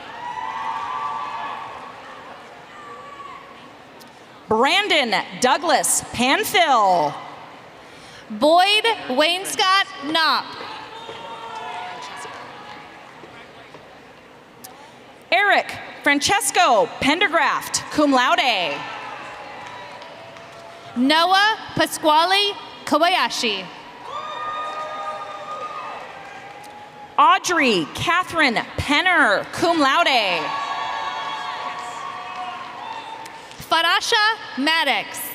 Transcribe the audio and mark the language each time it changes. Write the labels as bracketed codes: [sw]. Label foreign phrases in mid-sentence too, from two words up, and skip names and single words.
[en] Brandon Douglas Panfill. Boyd Wainscott Knopp. Eric Francesco Pendergraft, [la] cum laude. [en] Noah Pasquale Kobayashi. Audrey Catherine Penner, [la] cum laude. [en] Farasha Maddox.